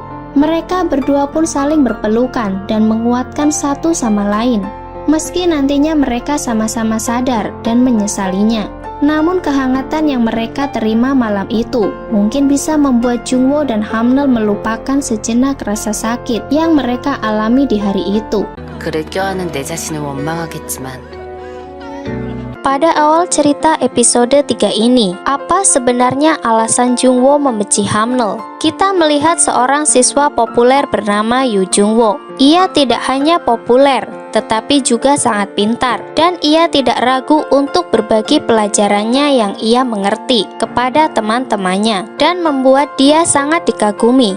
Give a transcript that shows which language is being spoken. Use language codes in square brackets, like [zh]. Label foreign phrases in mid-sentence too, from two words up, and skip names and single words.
[id] Mereka berdua pun saling berpelukan dan menguatkan satu sama lain. Meski nantinya mereka sama-sama sadar dan menyesalinya. Namun kehangatan yang mereka terima malam itu mungkin bisa membuat Jungwoo dan Hamnel melupakan sejenak rasa sakit yang mereka alami di hari itu. [ko] 그를 껴안은 내 자신을 원망하겠지만 [id] Pada awal cerita episode 3 ini, apa sebenarnya alasan Jungwoo membenci Hamnel? Kita melihat seorang siswa populer bernama Yoo Jungwoo. Ia tidak hanya populer, tetapi juga sangat pintar, dan ia tidak ragu untuk berbagi pelajarannya yang ia mengerti kepada teman-temannya, dan membuat dia sangat dikagumi.